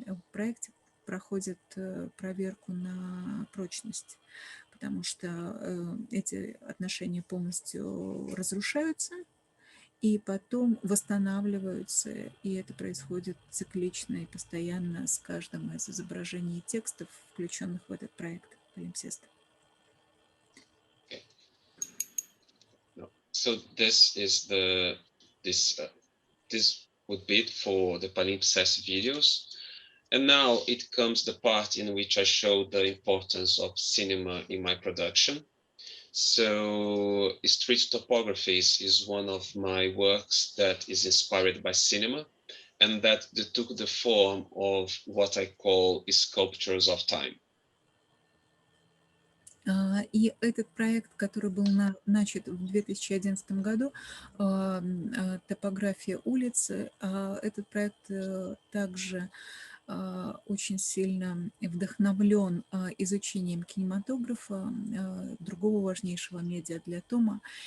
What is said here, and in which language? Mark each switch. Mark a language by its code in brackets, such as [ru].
[ru] проекте проходят проверку на прочность, потому что эти отношения полностью разрушаются и потом восстанавливаются, и это происходит циклично и постоянно с каждым из изображений и текстов, включенных в этот проект Палимпсеста. [en] Okay. No. So this would be it for the Palimpsest videos. And now it comes the part in which I show the importance of cinema in my production. So street topographies is one of my works that is inspired by cinema, and that took the form of what I call sculptures of time. [ru] И этот проект, который был начат в 2011 году, «Топография улицы», этот проект также очень сильно вдохновлен изучением кинематографа, другого важнейшего медиа для Тома.